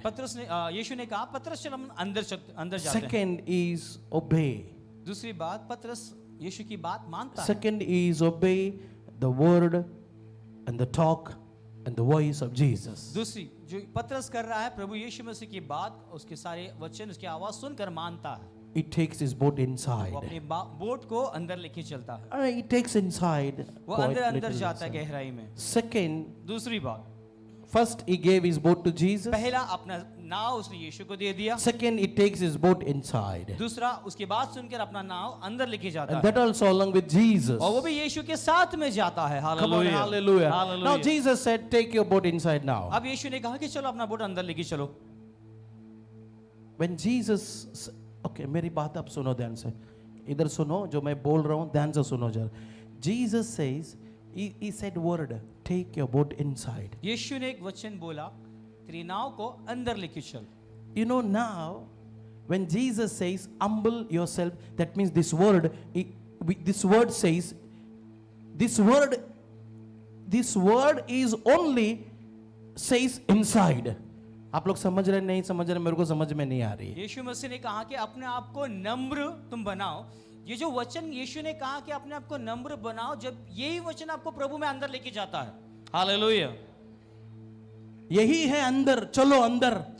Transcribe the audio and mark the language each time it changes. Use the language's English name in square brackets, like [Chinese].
[Hindi] पतरस ने यीशु ने कहा पतरस चल हम अंदर जाते हैं. [English] Second is obey. [Hindi] दूसरी बात पतरस यीशु की बात मानता है. [English] Second is obey the word and the talk and the voice of Jesus. [Hindi] दूसरी जो पतरस कर रहा है प्रभु यीशु मसीह की बात, उसके सारे वचन, उसकी आवाज सुनकर मानता है. [English] He takes his boat [Hindi] वो [English] inside. [Hindi] अपनी बोट को अंदर लेके चलता है. [English] He takes inside. [Hindi] वो [English] quite [Hindi] अंदर [English] little [Hindi] जाता है [English] inside. [Hindi] गहराई में. [English] Second, [Hindi] दूसरी बात, [English] first he gave his boat to Jesus. [Hindi] पहला अपना नाव उसने यीशु को दे दिया. [English] Second, he takes his boat inside. [Hindi] दूसरा उसकी बात सुनकर अपना नाव अंदर लेके जाता [English] And [Hindi] है. [English] that also along with Jesus. [Hindi] और वो भी यीशु के साथ में जाता है. [English] Come on, hallelujah. Hallelujah. Now Jesus said, take your boat inside now. [Hindi] अब यीशु ने कहा कि चलो अपना बोट अंदर लेके चलो. [English] When Jesus, okay, [Hindi] मेरी बात आप सुनो ध्यान से. इधर सुनो जो मैं बोल रहा हूँ ध्यान से सुनो जरा. [English] Jesus says, he said word, take your boat inside. [Hindi] यीशु ने एक वचन बोला, तेरी नाव को अंदर लेके चल. [English] You know now, when Jesus says, humble yourself, that means this word, this word says, this word is only says inside. [Hindi] आप लोग समझ रहे नहीं समझ रहे, मेरे को समझ में नहीं आ रही है. यीशु मसीह ने कहा कि अपने आप को नम्र तुम बनाओ. ये जो वचन यीशु ने कहा कि अपने आप को नम्र बनाओ, जब यही वचन आपको प्रभु में अंदर लेके जाता है. हालेलुया. यही है अंदर, चलो अंदर.